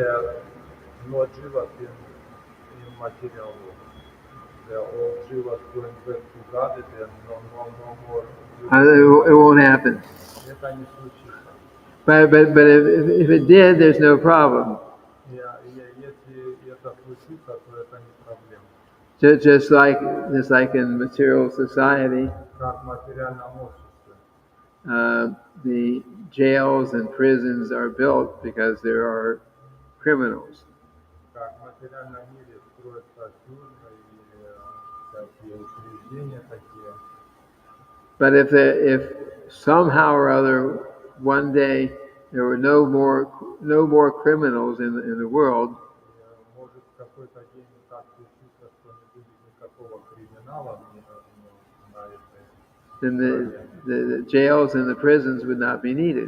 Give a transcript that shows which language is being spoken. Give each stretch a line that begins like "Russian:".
English: There are no Jivas in material world. They are all Jivas going back to God, and no more. It won't happen.
Russian: Это не случится.
English: But if it did, there's no problem.
Russian: Если это случится, то это не проблема.
English: Just like in material society,
Russian: Как в материальном обществе.
English: the jails and prisons are built because there are criminals.
Russian: Как в материальном мире строятся тюрьмы и всякие учреждения такие.
English: But if somehow or other one day there were no more criminals in the world,
Russian: Может, в какой-то день так случится, что не будет никакого криминала на этой.
English: then the jails and the prisons would not be needed.